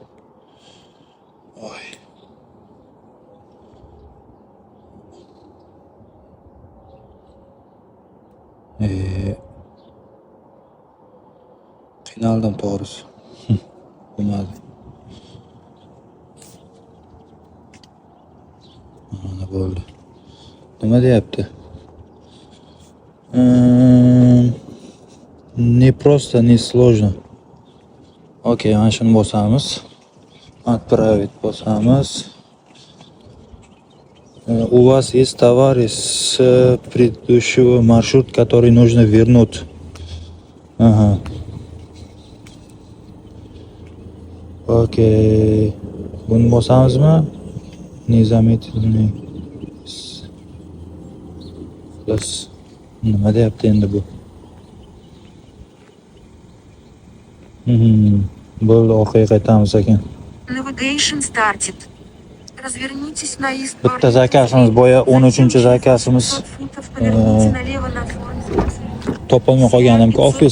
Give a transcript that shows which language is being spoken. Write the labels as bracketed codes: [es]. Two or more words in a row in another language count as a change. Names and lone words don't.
[uz] Voy. Qiynaldim to'g'risi. Bo'lmadi. Mana bo'ldi. Nima deyapti? [ru] Не просто, не сложно. [uz] Okey, mana shuni bosamiz. Отправить bosamiz. [ru] У вас есть товары с предыдущего маршрута, который нужно вернуть. Ага. [uz] Okey. Buni bosamizmi? [ru] Не заметили. [uz] Plus. Nima deyapti endi bu? Bo'ldi, orqaga qaytamiz ekan. [en] Navigation started. [ru] Развернитесь на east. [uz] Bitta zakazimiz boya 13-chi zakazimiz. Topolmay qolganimki ofis.